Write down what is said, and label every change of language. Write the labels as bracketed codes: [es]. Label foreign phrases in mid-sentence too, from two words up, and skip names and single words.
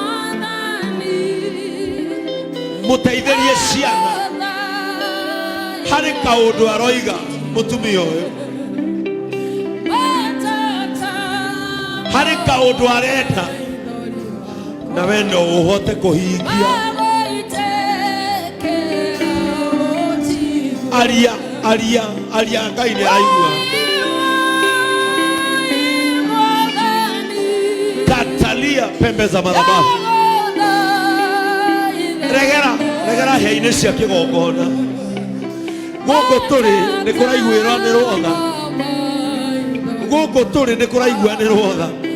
[ki] muteithirie ciana hari kaundu aroiga mutumia uyu hari kaundu arenda na wendo uhote kuhingia aria Ngai ni araigua [sw] katalia pembe za madhabahu [ki] regera hĩa-inĩ cia kĩgongona gũkũ tũrĩ nĩ kũraiguĩranĩrwo tha gũkũ tũrĩ nĩ kũraiguanĩrwo tha